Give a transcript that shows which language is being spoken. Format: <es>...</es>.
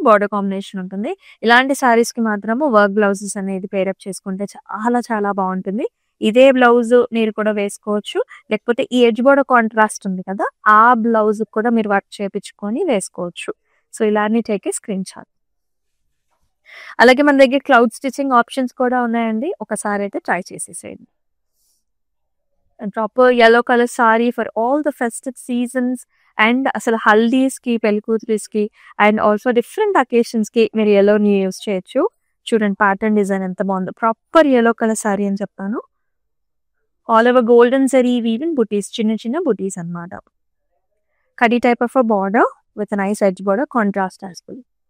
<te>Border combination ఉంటుంది. ఇలాంటి సారీస్ కి మాత్రము వర్క్ బ్లౌజెస్ అనేది పేరప్ చేసుకుంటే చాలా చాలా బాగుంటుంది. ఇదే బ్లౌజ్ మీరు కూడా వేసుకోవచ్చు, లేకపోతే ఈ ఎడ్జ్ బోర్డర్ కాంట్రాస్ట్ ఉంది కదా, ఆ బ్లౌజ్ కూడా మీరు వర్క్ చేయించుకొని వేసుకోవచ్చు. సో ఇలానే</te> <en>Take a screenshot.</en> <te>అలాగే మన దగ్గర క్లౌడ్ స్టిచ్చింగ్ ఆప్షన్స్ కూడా ఉన్నాయండి. ఒకసారి అయితే ట్రై చేసేసేయండి.</te> <en>Proper yellow color saree for all the festive seasons</en> <te>and అసలు హల్దీస్‌కి, పెళ్ళికూతురిస్‌కి అండ్ ఆల్సో డిఫరెంట్ అకేషన్స్‌కి మీరు యెల్లోని యూజ్ చేయొచ్చు. చూడండి ప్యాటర్న్ డిజైన్ ఎంత బావుందో. ప్రాపర్ యెల్లో కలర్ సారీ అని చెప్తాను. All over golden zari weaving బుటీస్, చిన్న చిన్న బుటీస్ అన్నమాట.</te> <en>కడీ type of a border with nice edge border, contrast as well.</en>